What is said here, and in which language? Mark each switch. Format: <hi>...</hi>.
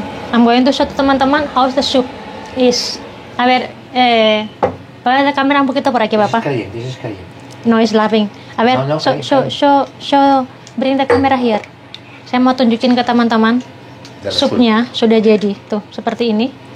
<en>I'm going to show to</en> <id>teman-teman</id> <en>how the soup is.</en> <es>A ver, para la cámara un poquito por aquí, papá.</es> <en>This is caliente. No, it's laughing.</en> <es>A ver, No,</es> <en>show, bring the camera here.</en> <id>Saya mau tunjukin ke teman-teman. Supnya sudah jadi, tuh seperti ini.</id>